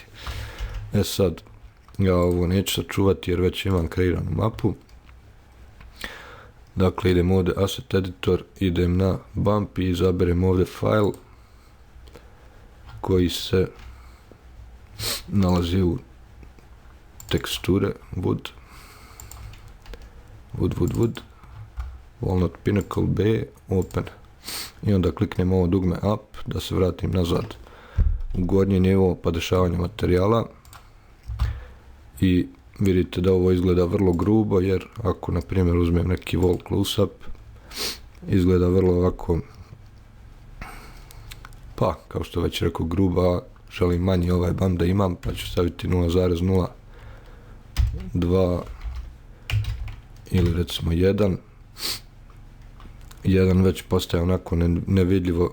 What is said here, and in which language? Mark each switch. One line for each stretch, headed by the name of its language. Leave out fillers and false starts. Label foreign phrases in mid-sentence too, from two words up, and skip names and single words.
Bosnian: Sad, ja ovo neću sačuvati jer već imam kreiranu mapu. Dakle, idem ovdje Asset Editor, idem na Bump i izaberem ovdje file koji se nalazi u teksture
English: wood, walnut, pinnacle, B, open.
Bosnian: I onda kliknem ovo dugme up da se vratim nazad u gornji nivo podešavanja materijala i vidite da ovo izgleda vrlo grubo, jer ako na primjer uzmem neki
English: wall close-up,
Bosnian: izgleda vrlo ovako, pa kao što već rekao, gruba. Želim manji ovaj bump da imam, pa ću staviti 0,02 ili recimo 1. 1 već postaje onako nevidljivo.